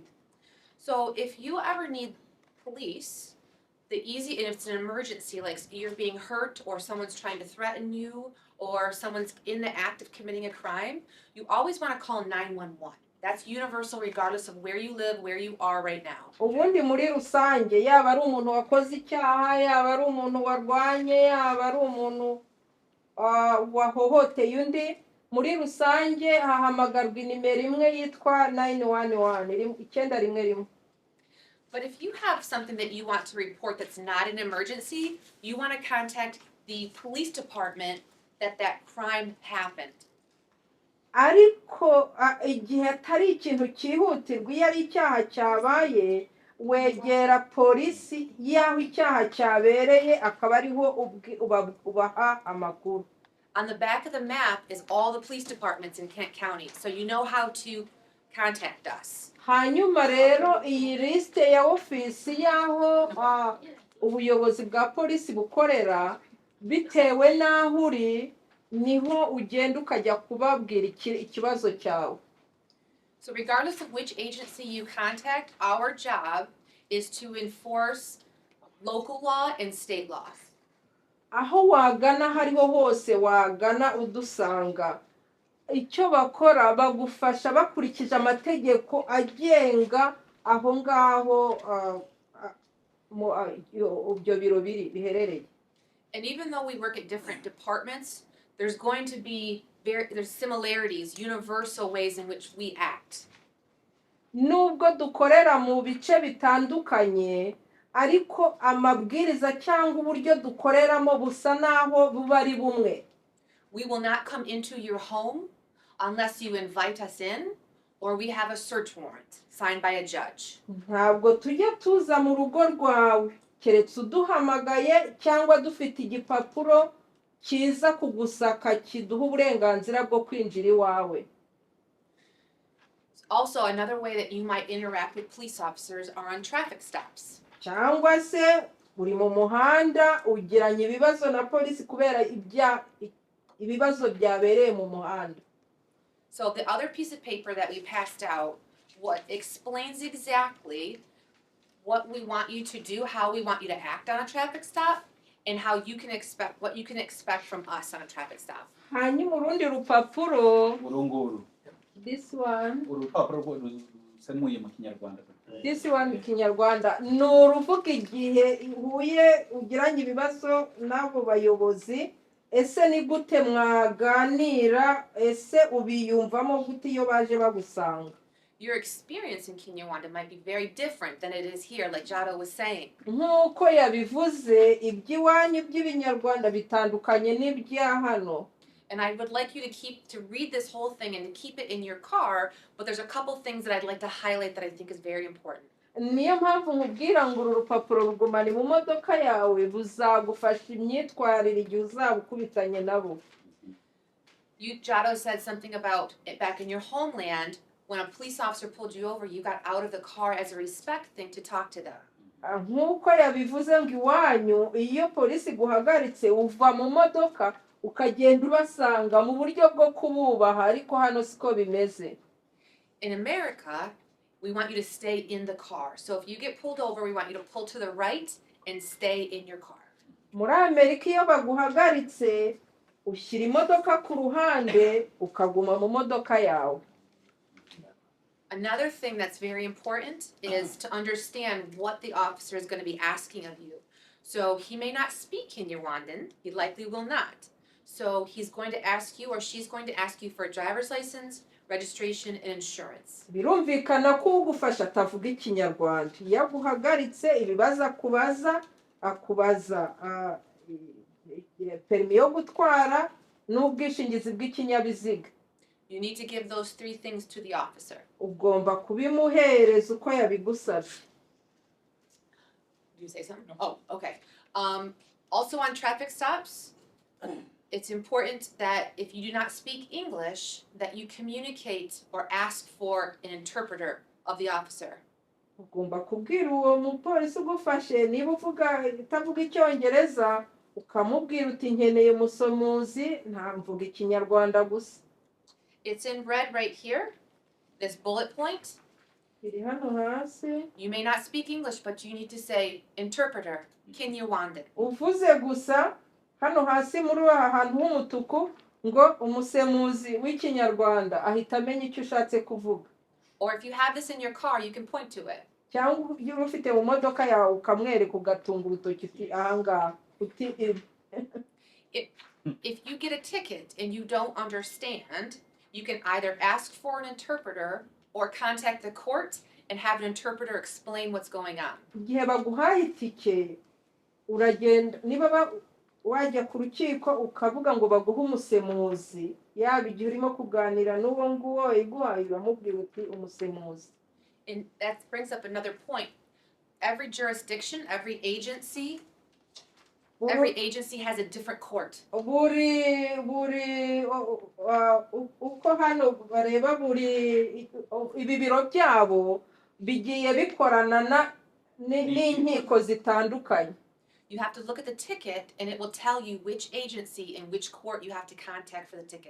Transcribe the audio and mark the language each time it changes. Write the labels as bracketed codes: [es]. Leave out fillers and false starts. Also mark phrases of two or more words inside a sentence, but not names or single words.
[en] So if you ever need police, and if it's an emergency, like you're being hurt or someone's trying to threaten you or someone's in the act of committing a crime, you always want to call 911. That's universal regardless of where you live, where you are right now. [rw] Ubundi muri rusange yaba ari umuntu wakoze icyaha, yaba ari umuntu warwanye, yaba ari umuntu wahohoteye undi, muri rusange hahamagarwa inimero imwe yitwa 911 911. [en] But if you have something that you want to report that's not an emergency, you want to contact the police department that crime happened. [rw] Ariko igihe atari ikintu cyihutirwa iyo ari icyaha cyabaye wegera polisi y'aho icyaha cyabereye akaba ariho ubaha amakuru. [en] On the back of the map is all the police departments in Kent County, so you know how to contact us. [rw] Hanyuma rero iyi liste ya ofisi y'aho ubuyobozi bwa polisi bukorera bitewe n'aho uri niho ugenda ukajya kubabwira ikibazo cyawe. [en] So regardless of which agency you contact, our job is to enforce local law and state law. [rw] Aho wagana hariho hose wagana udusanga icyo bakora bagufasha bakurikije amategeko agenga aho ngaho ibyo biro biherereye. [en] And even though we work at different departments, there's going to be there's similarities, universal ways in which we act. [rw] Nubwo dukorera mu bice bitandukanye ariko amabwiriza cyangwa uburyo dukoreramo busa naho buba ari bumwe. [en] We will not come into your home unless you invite us in or we have a search warrant signed by a judge. [rw] Ntabwo tujya tuza mu rugo rwawe keretse uduhamagaye cyangwa dufite igipapuro kiza kugusaka kiduha uburenganzira bwo kwinjira iwawe. [en] Also, another way that you might interact with police officers are on traffic stops. [rw] Cyangwa se uri mu muhanda ugiranye ibibazo na polisi kubera ibibazo byabereye mu muhanda. [en] So the other piece of paper that we passed out what explains exactly what we want you to do, how we want you to act on a traffic stop, and how you can expect what you can expect from us on a traffic stop. [rw] Hanyuma urundi rupapuro urunguru [en] this one [rw] urupapuro rusemuye mu Kinyarwanda. [en] This one [rw] Kinyarwanda ni uruvuga igihe uhuye ugiranye ibibazo n'abo bayobozi ese ni gute mwaganira ese ubiyumvamo gute iyo baje bagusanga. [en] Your experience in Kinyarwanda might be very different than it is here, like Jado was saying. [rw] Nkuko yabivuze iby'iwanyu by'ibinyarwanda bitandukanye n'ibya hano. [en] And I would like you to read this whole thing and to keep it in your car, but there's a couple things that I'd like to highlight that I think is very important. [rw] Niyo mpamvu nkubwira ngo uru rupapuro rugumane mu modoka yawe buzagufasha imyitwarire igihe uzabukubitanye nabo. [en] Jado said something about it back in your homeland. When a police officer pulled you over, you got out of the car as a respect thing to talk to them. [rw] Nkuko yabivuze ngo iwanyu iyo polisi guhagaritse uva mu modoka ukagenda ubasanga mu buryo bwo kububaha ariko hano siko bimeze. [en] In America, we want you to stay in the car. So if you get pulled over, we want you to pull to the right and stay in your car. [rw] Muri Amerika iyo baguhagaritse ushyira imodoka ku ruhande ukaguma mu modoka yawe. [en] Another thing that's very important is to understand what the officer is going to be asking of you. So he may not speak Kinyarwandan, he likely will not. So he's going to ask you or she's going to ask you for a driver's license, registration, and insurance. [rw] birumvikana ko ugufasha atavuga ikinyarwanda iyo aguhagaritse ibibazo akubaza perimi yo gutwara n'ubwishingizi bw'ikinyabiziga. [en] You need to give those 3 things to the officer. [rw] Ugomba kubimuhereza uko yabigusabye. [en] Did you say something? Oh, okay. Also on traffic stops, it's important that if you do not speak English, that you communicate or ask for an interpreter of the officer. [rw] Ugomba kubwira uwo mupolisi ugufashe niba utavuga icyongereza ukamubwira uti nkeneye umusomuzi ntamvuga ikinyarwanda gusa. [en] It's in red right here, this bullet point. [rw] Biri hano hasi. [en] You may not speak English, but you need to say interpreter, Kinyarwanda. [rw] Uvuze gusa hano hasi muri aha hantu h'umutuku ngo umusemuzi w'ikinyarwanda ahita amenya icyo ushatse kuvuga. [en] Or if you have this in your car, you can point to it. [rw] Cyangwa iyo ufite mu modoka yawe ukamwereka ugatunga urutoki uti ahangaha uti [en] If you get a ticket and you don't understand, you can either ask for an interpreter or contact the court and have an interpreter explain what's going on. [rw] Igihe baguhaye itike uragenda niba wajya ku rukiko ukavuga ngo baguhe umusemuzi yaba igihe urimo kuganira n'uwo nguwo iguhaye uramubwira uti umusemuzi. [en] And that brings up another point. Every jurisdiction, every agency has a different court. [rw] Buri uko hano bareba buri ibi biro byabo bigiye bikorana n'inkiko zitandukanye. [en] You have to look at the ticket and it will tell you which agency and which court you have to contact for the ticket.